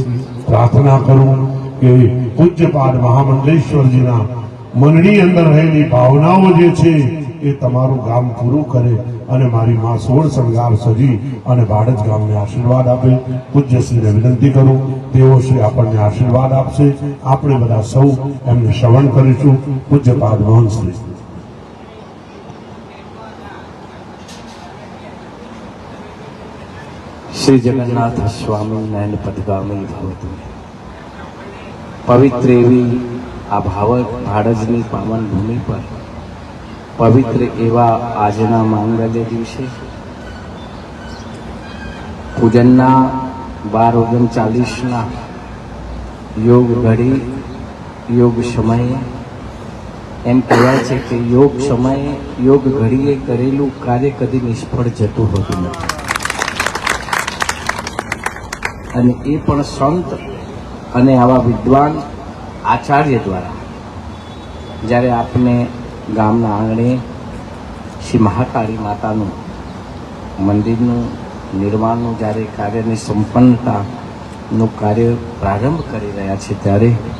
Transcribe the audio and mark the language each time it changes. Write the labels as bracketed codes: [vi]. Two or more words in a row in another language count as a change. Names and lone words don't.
[gu] પ્રાર્થના કરું કે પૂજ્યપાદ મહામંડલેશ્વરજીના મનની અંદર રહેલી ભાવનાઓ જે છે એ તમારું ગામ પૂરું કરે અને મારી માં 16 શણગાર સજી અને ભાડજ ગામને આશીર્વાદ આપે. પૂજ્યશ્રીને વિનંતી કરું તેઓ શ્રી આપણને આશીર્વાદ આપશે. આપણે બધા સૌ એમને શ્રવણ કરીશું. પૂજ્યપાદ મોહનશ્રી. [sa] श्री जगन्नाथ स्वामी नयन पदगामी भवतु. [gu] પવિત્ર એવી આ ભાડજની પાવન ભૂમિ પર પવિત્ર એવા આજના મંગલ દિવસે પૂજનના 12:39 યોગ ઘડી યોગ સમયે એમ કહેવાય છે કે યોગ સમયે યોગ ઘડીએ કરેલૂ કાર્ય કદી નિષ્ફળ જતું હોતું નથી. અને એ પણ સંત અને આવા વિદ્વાન આચાર્ય દ્વારા જ્યારે આપને ગામના આંગણે શ્રી મહાકાળી માતાનું મંદિરનું નિર્માણનું જ્યારે કાર્યની સંપન્નતાનું કાર્ય પ્રારંભ કરી રહ્યા છે ત્યારે